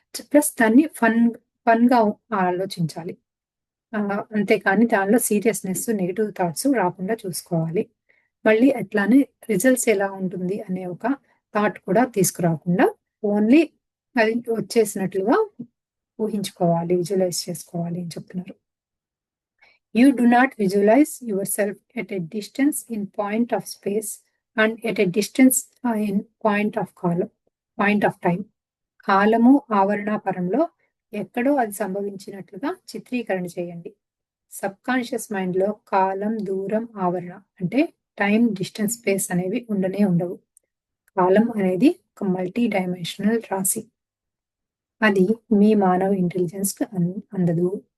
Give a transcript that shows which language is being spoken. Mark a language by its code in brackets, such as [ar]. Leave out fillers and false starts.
[te] Plus దాన్ని ఫన్‌గా ఆలోచించాలి. అంతేకాని దానిలో సీరియస్‌నెస్, నెగెటివ్ థాట్స్ రాకుండా చూసుకోవాలి. మళ్ళీ అట్లానే రిజల్ట్స్ ఎలా ఉంటుంది అనే ఒక థాట్ కూడా తీసుకురాకుండా ఓన్లీ అది వచ్చేసినట్లుగా ఊహించుకోవాలి, విజువలైజ్ చేసుకోవాలి అని చెప్తున్నారు. [en] You do not visualize yourself at a distance in point of space and at a distance in point of time. [te] కాలము ఆవరణ పరంలో ఎక్కడో అది సంభవించినట్లుగా చిత్రీకరణ చేయండి. సబ్ కాన్షియస్ మైండ్ లో కాలం, దూరం, ఆవరణ అంటే టైం, డిస్టెన్స్, స్పేస్ అనేవి ఉండనే ఉండవు. కాలం అనేది ఒక మల్టీ డైమెన్షనల్ రాశి. అది మీ మానవ ఇంటెలిజెన్స్ కు అందదు.